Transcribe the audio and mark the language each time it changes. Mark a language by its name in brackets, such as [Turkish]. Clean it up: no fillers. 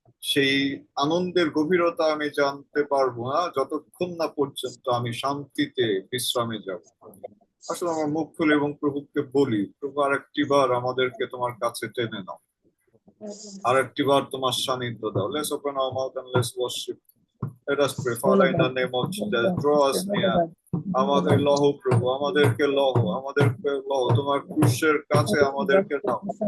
[Bangla] সেই আনন্দের গভীরতা আমি জানতে পারবো না যতক্ষণ না পর্যন্ত আমি শান্তিতে বিশ্রামে যাব। আসলে আমার মুখ খুলে এবং প্রভুকে বলি, প্রভু আরেকটি বার আমাদেরকে তোমার কাছে টেনে নাও, আরেকটি বার তোমার সান্নিধ্য দাও। [English] Let's open our mouth and let's worship. Let us pray. Father, in the name of Jesus, draw us near. [Bangla] আমাদের লহ প্রভু, আমাদেরকে লহ তোমার ক্রুশের কাছে আমাদেরকে নাও।